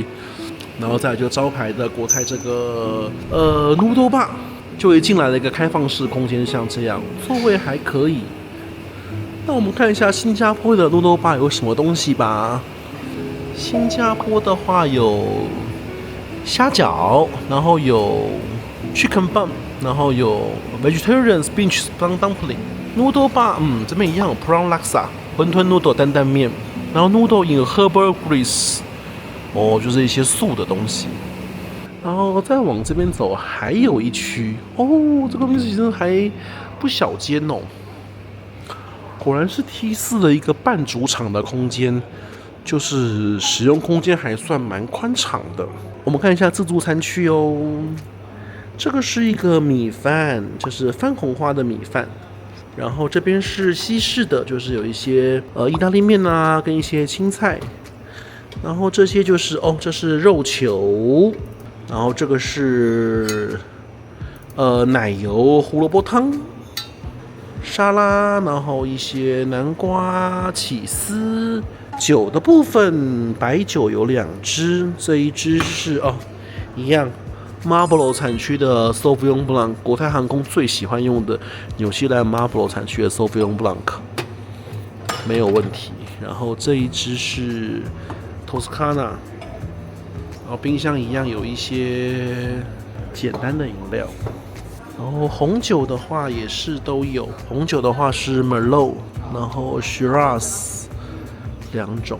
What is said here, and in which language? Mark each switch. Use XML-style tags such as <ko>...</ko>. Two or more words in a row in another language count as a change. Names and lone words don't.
<zh>然後再來就招牌的國泰這個</zh> <en>noodle bar，</en> <zh>就會進來了一個開放式空間，像這樣，座位還可以。那我們看一下新加坡的</zh> <en>noodle bar</en> <zh>有什麼東西吧。新加坡的話有蝦餃，然後有</zh> <en>chicken bun，</en> <zh>然後有</zh> <en>vegetarian spinach dumpling。 noodle bar，</en> <zh>這邊一樣有</zh> <en>prawn laksa，</en> <zh>餛飩 noodle 擔擔麵，然後</zh> <en>noodle in herbal grease。</en> <zh>就是一些素的東西。然後再往這邊走，還有一區這個東西其實還不小間哦。果然是 T4 的一個半主場的空間，就是使用空間還算蠻寬敞的。我們看一下自助餐區哦。這個是一個米飯，就是番紅花的米飯。然後這邊是西式的，就是有一些意大利麵啊，跟一些青菜。然後這些就是這是肉球，然後這個是奶油胡蘿蔔湯、沙拉，然後一些南瓜、起司。酒的部分，白酒有2支，這一支是一樣 Marlboro 產區的 Sauvignon Blanc， 國泰航空最喜歡用的紐西蘭 Marlboro 產區的 Sauvignon Blanc，沒有問題。然後這一支是 Toscana， 然後冰箱一樣有一些簡單的飲料。然後紅酒的話也是都有，紅酒的話是 Merlot， 然後 Shiraz 兩種。</zh>